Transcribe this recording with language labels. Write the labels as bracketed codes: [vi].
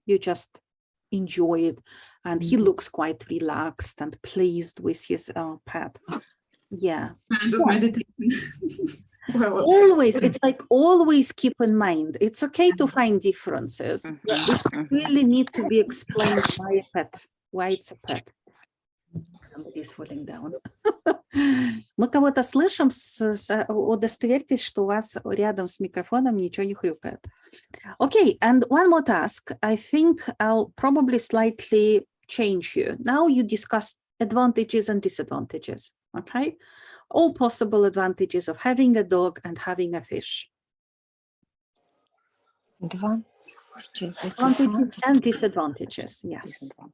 [en] You just enjoy it. And he looks quite relaxed and pleased with his pet. Yeah. Kind of meditation. Well, Always, it's like always keep in mind, it's okay to find differences, but it really need to be explained why a pet, why it's a pet. Somebody's falling down. [ru] Мы кого-то слышим, удостоверьтесь, что у вас рядом с микрофоном ничего не хрюкает. [en] Okay, and one more task. I think I'll probably slightly change you. Now you discuss advantages and disadvantages, okay? All possible advantages of having a dog and having a fish. Advantages and disadvantages, yes.